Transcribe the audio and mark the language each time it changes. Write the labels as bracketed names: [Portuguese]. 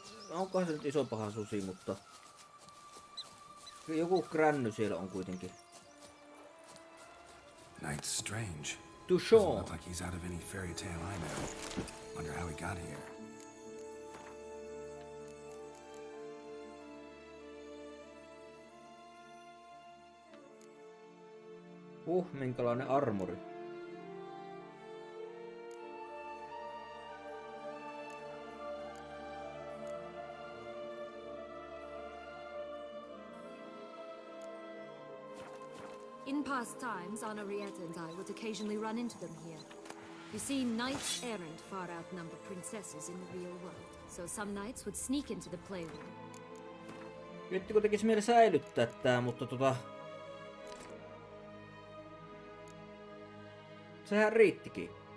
[Finnish] Onkohan se nyt iso paha susi, mutta... Joku Gränny siellä on kuitenkin. [English] Night's strange. To Doesn't show. look like he's out of any fairy tale I know. Wonder how he got here. [Finnish] Minkälainen armori. [English] In past times, Henrietta and I would occasionally run into them here. You see, knights errant far outnumber princesses in the real world, so some knights would sneak into the playroom. [Finnish] Nyt kun tekis mieli säilyttää tää, mutta sehän riittikin.